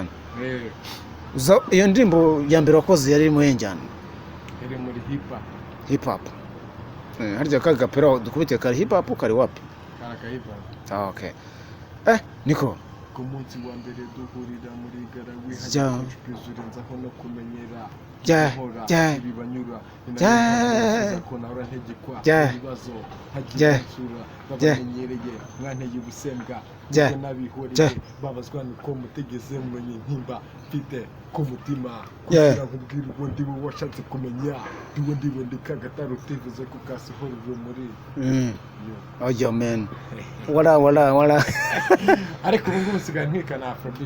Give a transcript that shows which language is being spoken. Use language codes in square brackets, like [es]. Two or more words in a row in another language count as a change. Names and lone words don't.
[rw] Eh, Iyo ndirimbo ya mbere wakoze yari mu yenjyana iri muri hip hop. Harya ka gapera dukubite kari hip hop kari wapi? karaka hip hop. Okay. Niko Ku munsi wa mbere duhurira muri Ngaragaye Ja. hajuzurenzaho no kumenyera Ja, ja. ibibanyura Ja. ko nahora ntegekwa Ja. ibibazo Ja. hagitsura Ja. babamenyereye mwanteye ubusembwa Ja. ubwo nabihoreye Ja. babazwa nuko mutegeze mumenye ntimba mfite ku mutima Ja. kugira ngo ubwire uwo ndiwe washatse kumenya ndiwe ndikagataro utivuze ko kasohora urumuri. [en] Oh yo man. Wala. [rw] Ariko ubu ngubu usigaye ntwika na Afrobeat.